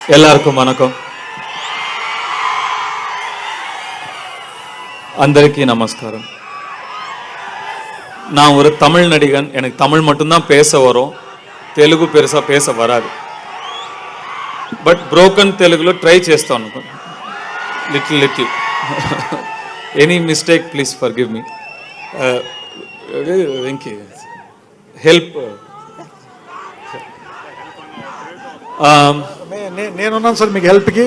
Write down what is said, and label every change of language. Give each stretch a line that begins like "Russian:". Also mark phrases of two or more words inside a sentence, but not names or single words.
Tamil: எல்லாருக்கும் வணக்கம்.
Telugu: అందరికి నమస్కారం.
Tamil: நான் ஒரு தமிழ் நடிகன். எனக்கு தமிழ் மட்டும்தான் பேச வரும், తెలుగు பெருசா பேச வராது.
English: But broken
Telugu: తెలుగులో ట్రై చేస్తాను లిటిల్.
English: Any mistake please forgive me. వెంకీ హెల్ప్.
Telugu: నేనున్నాను సార్ మీకు హెల్ప్కి.